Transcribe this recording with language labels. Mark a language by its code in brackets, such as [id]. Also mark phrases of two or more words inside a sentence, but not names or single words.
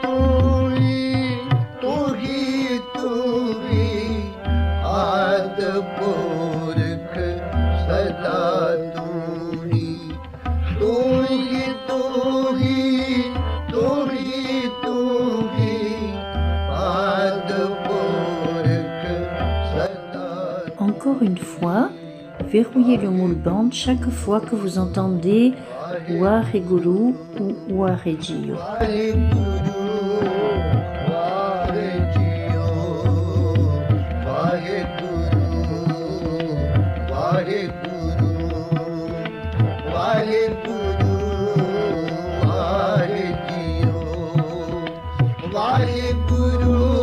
[pa] ਤੂੰ ਹੀ ਤੂੰ ਹੀ ਆਦ ਪੁਰਖ ਸਦਾ ਤੂੰ ਹੀ ਤੂੰ ਹੀ ਤੂੰ ਹੀ ਤੂੰ ਹੀ ਤੂੰ ਹੀ ਆਦ ਪੁਰਖ ਸਦਾ [fr] Encore une fois, verrouillez le moule bande chaque fois que vous entendez Wariguru ou Warejio. [pa] ਵਾਹਿਗੁਰੂ ਵਾਹਿ ਜੀਓ ਵਾਹਿਗੁਰੂ ਵਾਹਿਗੁਰੂ ਵਾਹਿਗੁਰੂ ਵਾਹਿ ਜੀਓ ਵਾਹਿਗੁਰੂ